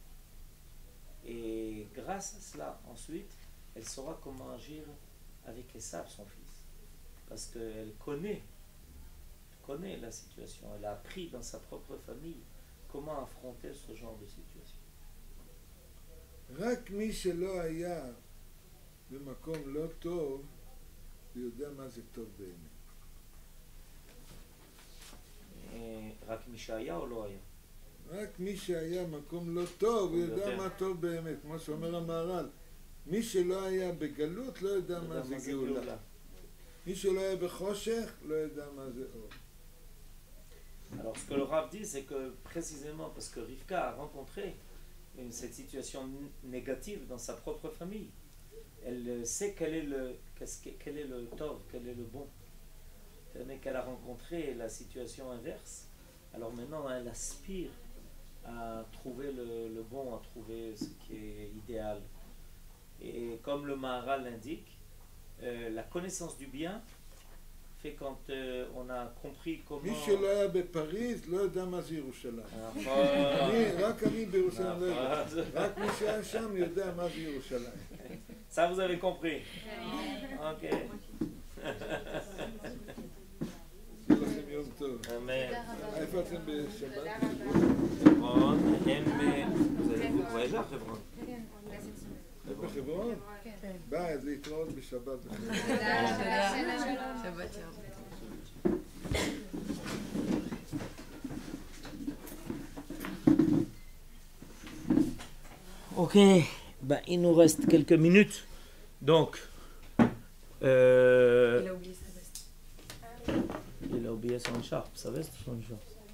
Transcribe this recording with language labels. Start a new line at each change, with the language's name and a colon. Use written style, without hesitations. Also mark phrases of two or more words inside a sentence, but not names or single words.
French: Et grâce à cela, ensuite, elle saura comment agir avec Esav, son fils. Parce qu'elle connaît la situation, elle a appris dans sa propre famille comment affronter ce genre de situation.
Hebrew: רק מי שלא היה במקום לא טוב, הוא יודע מה זה טוב באמת. רק מי שהיה או לא היה? רק מי שהיה מקום לא טוב, הוא יודע מה טוב באמת, כמו שאומר המהר"ל. מי שלא היה בגלות לא יודע מה זה גאולה. מי שלא היה בחושך לא יודע מה זה אור.
French: Alors ce que le Rav dit, c'est que précisément parce que Rivka a rencontré cette situation négative dans sa propre famille, elle sait quel est le tov, quel est le bon. Mais qu'elle a rencontré la situation inverse, alors maintenant elle aspire à trouver le bon, à trouver ce qui est idéal. Et comme le Maharal l'indique, la connaissance du bien fait quand on a compris comment...
Hebrew: מי שלא היה בפריז לא יודע מה זה ירושלים. רק אני בירושלים לא יודע. רק מי שהיה שם יודע מה זה ירושלים.
French: Ça vous avez compris? Ok.
Hebrew: שיהיה לכם יום טוב. Amen. איפה אתם בשבת? חברון,
French: vous voyez là,
Hebrew: חברון? בחברון? ביי, אז להתראות בשבת. שבת שלום.
French: Ok, ben, il nous reste quelques minutes. Donc, Il a oublié sa veste. il a oublié son écharpe, sa veste ou son écharpe?